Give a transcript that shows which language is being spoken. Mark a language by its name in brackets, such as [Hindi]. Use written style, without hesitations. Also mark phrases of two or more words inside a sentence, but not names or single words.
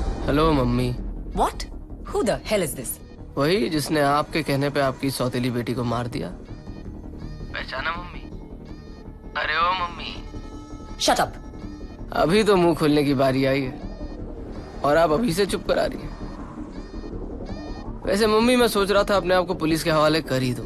[Hindi] हेलो मम्मी। [English] What? Who the hell is this? [Hindi] वही जिसने आपके कहने पे आपकी सौतेली बेटी को मार दिया। पहचाना मम्मी? अरे ओ मम्मी। [English] Shut up. [Hindi] अभी तो मुंह खोलने की बारी आई है और आप अभी से चुप करा रही हैं। वैसे मम्मी मैं सोच रहा था अपने आप को पुलिस के हवाले कर ही दूं।